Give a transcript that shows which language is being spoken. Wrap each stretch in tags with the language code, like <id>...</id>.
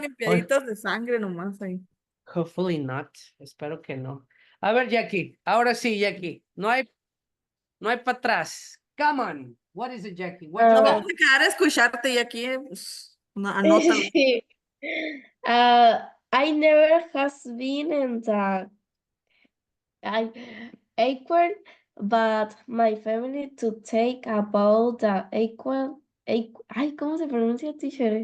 <es>limpiaditas de sangre nomás ahí.</es> <en>hopefully not.</en> <es>Espero que no. A ver, Jackie. Ahora sí,</es> <en>Jackie.</en> <es>No hay para atrás.</es> <en>Come on. What is it, Jackie? What you</en> <es>No</es> <en>got?</en> <es>vamos a quedar a escucharte y aquí, pues, anótalo. Sí.</es> <en>I never has been in the acorn, but my family to take about the acorn.</en> <es>Ay, ¿cómo se pronuncia, teacher?</es>